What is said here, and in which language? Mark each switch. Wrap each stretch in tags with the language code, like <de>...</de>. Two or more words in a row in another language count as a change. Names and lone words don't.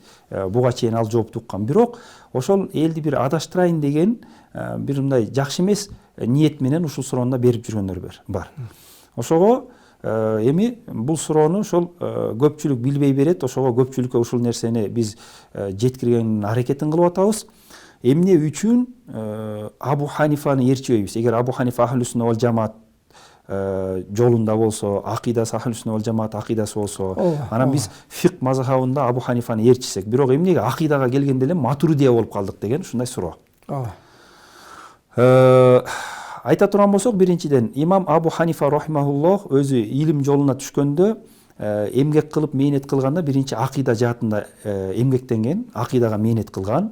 <ky>Буга чейин ал жоопту уккан. Бирок ошол элди бир адаштырайын деген бир мындай жакшы эмес ниет менен ушул суроону берип жүргөндөр бар. Ошого эми бул суроону ошол көпчүлүк билбей берет. Ошого көпчүлүккө ушул нерсени биз жеткиргендин аракетин кылып атабыз. Эмне үчүн Абу Ханифаны ээрчибейбиз? Эгер Абу Ханифа</ky> <ar>أهل السنة والجماعة</ar> <ky>жолунда болсо, акыйдасы</ky> <ar>أهل السنة والجماعة</ar> <ky>акыйдасы болсо, анан биз фик мазхабында Абу Ханифаны ээрчисек, бирок эмнеге акыйдага келгенде эле матуридия болуп калдык деген ушундай суроо. Айта турган болсок, биринчиден имам Абу Ханифа рахимахуллох өзү илим жолуна түшкөндө эмгек кылып мээнет кылганда биринчи акыйда жаатында эмгектенген, акыйдага мээнет кылган.</ky>